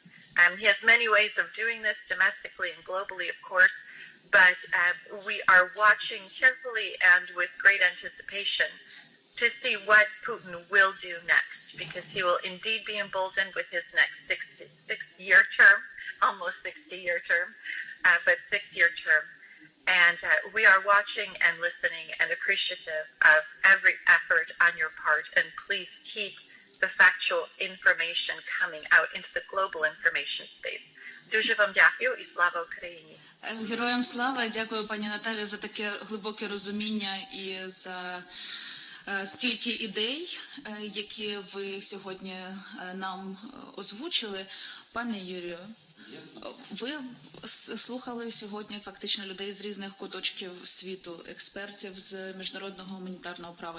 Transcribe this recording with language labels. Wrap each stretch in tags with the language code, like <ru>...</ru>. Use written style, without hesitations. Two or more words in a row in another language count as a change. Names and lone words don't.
<en>He has many ways of doing this domestically and globally, of course, but we are watching carefully and with great anticipation to see what Putin will do next, because he will indeed be emboldened with his next six-year term, almost 60-year term, but 6-year term. And we are watching and listening and appreciative of every effort on your part, and please keep the factual information coming out into the global information space.</en> <uk>Дуже вам дякую і слава Україні. Героям слава, дякую пані Наталі за таке глибоке розуміння і за стільки ідей, які ви сьогодні нам озвучили. Пане Юрію, ви слухали сьогодні фактично людей з різних куточків світу, експертів з міжнародного гуманітарного права.</uk>